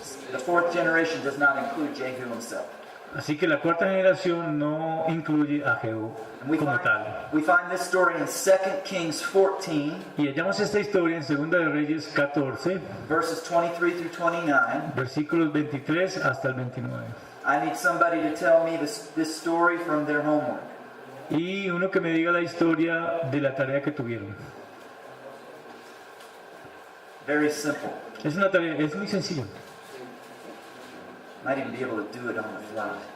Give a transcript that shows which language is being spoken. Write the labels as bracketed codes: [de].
[en] The fourth generation does not include Jehu himself. [es] Así que la cuarta generación no incluye a Jehú [en] And we [es] como tal. [en] find this story in 2 Kings 14, [es] Y hallamos esta historia en Segunda de Reyes 14, [en] verses 23 through 29. [es] versículos 23 hasta el 29. [en] I need somebody to tell me this story from their homework. [es] Y uno que me diga la historia de la tarea que tuvieron. [en] Very simple. [es] Es una tarea, es muy sencillo. [en] Might even be able to do it on the fly.